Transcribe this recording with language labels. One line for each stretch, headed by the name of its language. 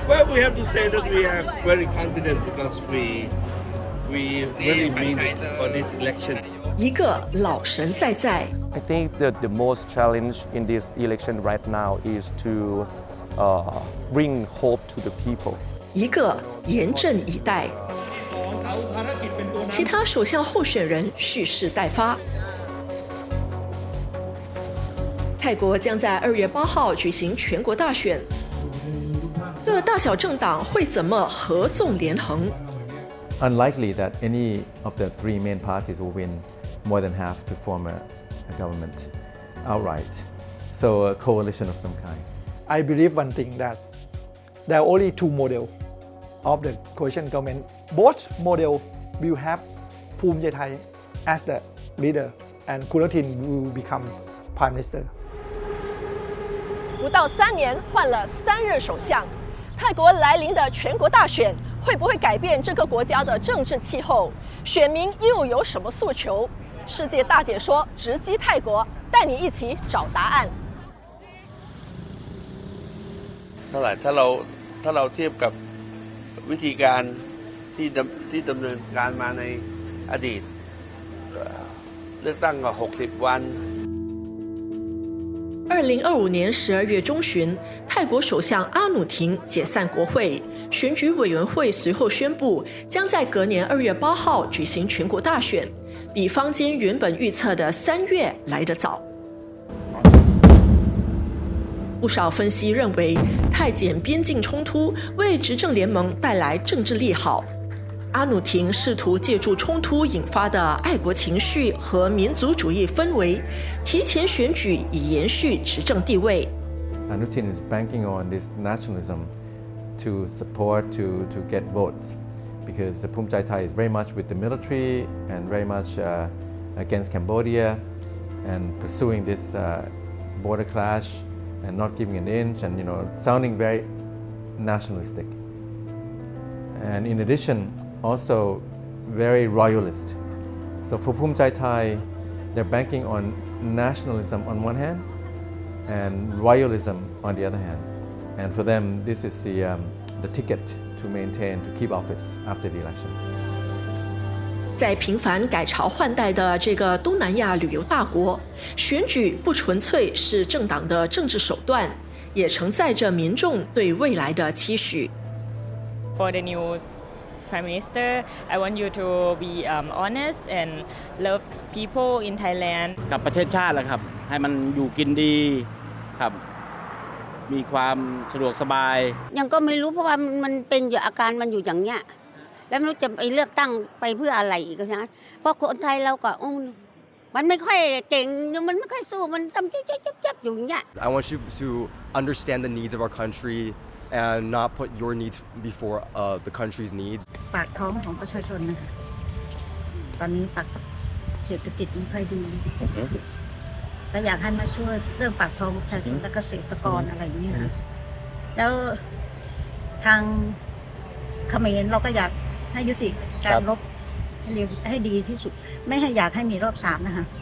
English: Well, we have to say that we are very confident because we really mean it for this election.
Chinese: 一个老神在在，
English: I think that the most challenge in this election right now is to bring hope to the people.
Chinese: 一个严阵以待。其他首相候选人蓄势待发。泰国将在2月8号举行全国大选，各大小政党会怎么合纵连横？
English: Unlikely that any of the three main parties will win more than half to form a government outright. So a coalition of some kind. I believe one thing that there are only two models of the coalition government. Both models will have Phum Jaithai as the leader and Khun will become prime minister.
Chinese: 不到3年换了3任首相，泰国来临的全国大选会不会改变这个国家的政治气候？选民又有什么诉求？世界大解说直击泰国，带你一起找答案。
Thai: เท่าไหร่ถ้าเราเทียบกับวิธีการที่ดำเนินการมาในอดีตเลือกตั้งก็60 วัน
Chinese: 2025年12月中旬，泰国首相阿努廷解散国会，选举委员会随后宣布，将在隔年2月8号举行全国大选，比坊间原本预测的3月来得早。不少分析认为，泰柬边境冲突为执政联盟带来政治利好。阿努廷试图借助冲突引发的爱国情绪和民族主义氛围，提前选举以延续执政地位。
English: Anutin is banking on this nationalism to support to get votes because Phum Jaithai is very much with the military and very much against Cambodia and pursuing this border clash and not giving an inch and sounding very nationalistic. And in addition, also very royalist. So for Phum Jaithai, they're banking on nationalism on one hand and royalism on the other hand. And for them, this is the ticket to maintain, to keep office after the election.
Chinese: 在频繁改朝换代的这个东南亚旅游大国，选举不纯粹是政党的政治手段，也承载着民众对未来的期许。
English: For the new Prime Minister, I want you to be honest and love people in Thailand.
Thai: กับประเทศชาติแหละครับให้มันอยู่กินดีครับมีความสะดวกสบาย ยังก็ไม่รู้เพราะว่ามันเป็นอยู่อาการมันอยู่อย่างเนี้ยแล้วไม่รู้จะไปเลือกตั้งไปเพื่ออะไรอีกนะเพราะคนไทยเราก็มันไม่ค่อยเก่งมันไม่ค่อยสู้มันทำจับอยู่อย่างเงี้ย
English: I want you to understand the needs of our country and not put your needs before the country's needs
Thai: ปากท้องของประชาชนนะคะตอนนี้เศรษฐกิจไม่ค่อยดีก็อยากให้มาช่วยเรื่องปากท้องประชาชนและเกษตรกรอะไรอย่างนี้นะแล้วทางเขมรเราก็อยากให้ยุติการรบให้ดีที่สุดไม่ให้อยากให้มีรอบ3นะคะ